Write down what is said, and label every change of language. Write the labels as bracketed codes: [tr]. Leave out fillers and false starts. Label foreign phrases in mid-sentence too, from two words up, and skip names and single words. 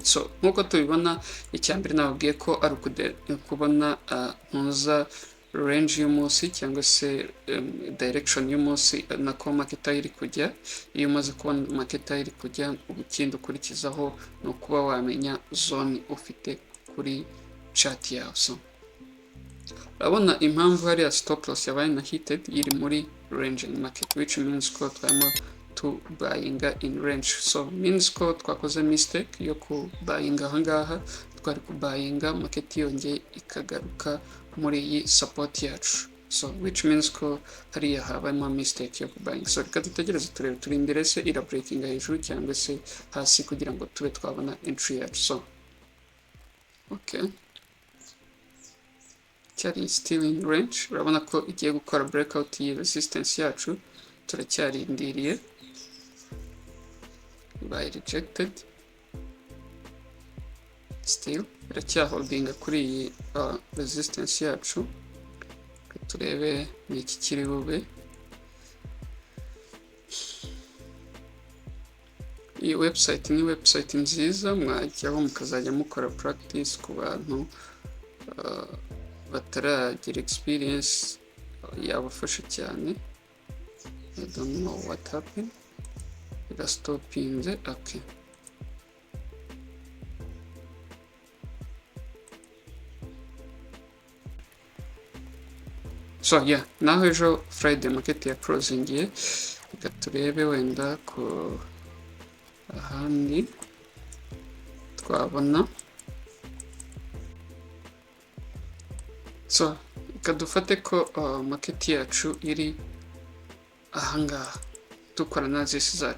[rw] So nkuko tubibona, icyambere nababwiye ko ari kubona ntuza range y'umunsi cyangwa se direction y'umunsi nako market iri kujya. Iyo umaze kubona market iri kujya, ikindi ukurikizaho ni ukuba wamenya zone ufite kuri chart yawe. So urabona impamvu hariya [en] stop loss [rw] yabaye na hited iri muri range market, [en] which means [rw] ko twarimo [en] to buying in range. So means [rw] ko twakoze mistake yo ku buying ahangaha, twari ku buying market yongeye ikagaruka muri iyi support yacu. [en] So which means [rw] ko hariya habayemo mistake yo ku buying. So reka dutegereze turebe, turindire se ira breaking hejuru cyangwa se hasi kugira ngo tube twabona entry yacu. [en] So okay, [rw] cyari [en] still in range. [rw] Urabona ko igiye gukora breakout iyi resistance yacu, turacyarindiriye. [en] By rejected, still [rw] iracyaholdinga kuri iyi resistance yacu. Turebe ni iki kiri bube. Iyi website ni website nziza, mwajyaho mukazajya mukora practice ku bantu bataragira experience, yabafasha cyane. [en] I don't know what happened, irastopinze. Okay, so yeah, [rw] naho ejo Friday market ya closingiye. Reka turebe wenda ku ahandi twabona. So reka dufate ko market yacu iri ahangaha dukora analysis zacu.